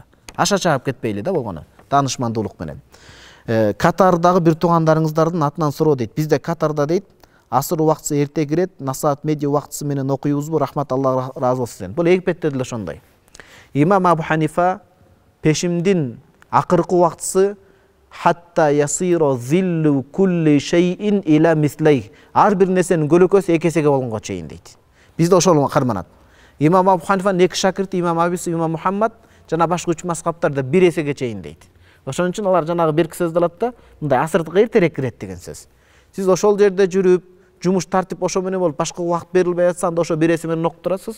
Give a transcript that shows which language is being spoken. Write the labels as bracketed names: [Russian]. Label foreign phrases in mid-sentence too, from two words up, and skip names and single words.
[Kyrgyz] Аша чаап кетпейли да болгону, таанышмандуулук менен. Катардагы бир туугандарыңыздардын атынан суроо дейт. Бизде Катарда дейт, асыр убактысы эрте кирет, насаат медиа убактысы менен окуйбузбу, рахмат, Алла разы болсун. Бул Египетте деле ошондой. Имам Абу Ханифа пешимдин акыркы убактысы [Arabic] حتى يصير ظل كل شيء إلى مثلي. [Kyrgyz] Ар бир нерсенин көлөкөсү эки эсеге болгонго чейин дейт. Бизде ошол карманат. Имам Абу Ханифанын эки шакирти, Имам Абиси, Имам Мухаммад жана башка үч мазхабтарда бир эсеге чейин дейт. Ошон үчүн алар жанагы берки сөздү алат да, мындай асырдык эртерээк кирет деген сөз. Сиз ошол жерде жүрүп, жумуш тартип ошо менен болуп, башка убакыт берилбей атса, анда ошо бир эсе менен окуп турасыз.